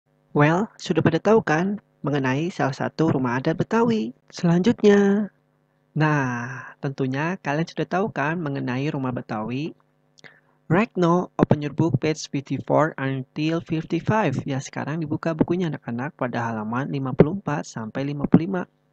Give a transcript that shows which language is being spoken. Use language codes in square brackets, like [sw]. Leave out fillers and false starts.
[id] Well, sudah pada tahu kan mengenai salah satu rumah adat Betawi. Selanjutnya, nah, tentunya kalian sudah tahu kan mengenai rumah Betawi. [en] Right now, open your book page 54 until 55. [id] Ya, sekarang dibuka bukunya anak-anak pada halaman 54 sampai 55.